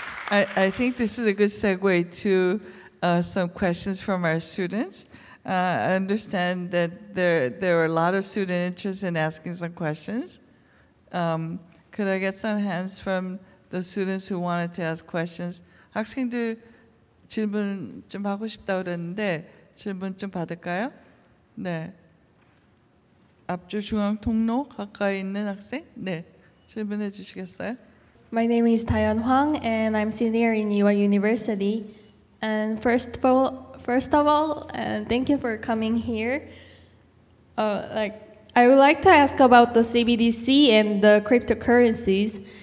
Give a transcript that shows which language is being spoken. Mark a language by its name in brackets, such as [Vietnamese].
[English] I think this is a good segue to some questions from our students. I understand that there are a lot of student interest in asking some questions. Could I get some hands from the students who wanted to ask questions? [Korean] 학생들 질문 좀 하고 싶다고 그랬는데 질문 좀 받을까요? 네. 앞줄 중앙 통로 가까이 있는 학생? 네. 질문해 주시겠어요? [English] My name is Taeyeon Hwang, and I'm senior in Iwa University. And first of all, thank you for coming here. I I would like to ask about the CBDC and the cryptocurrencies.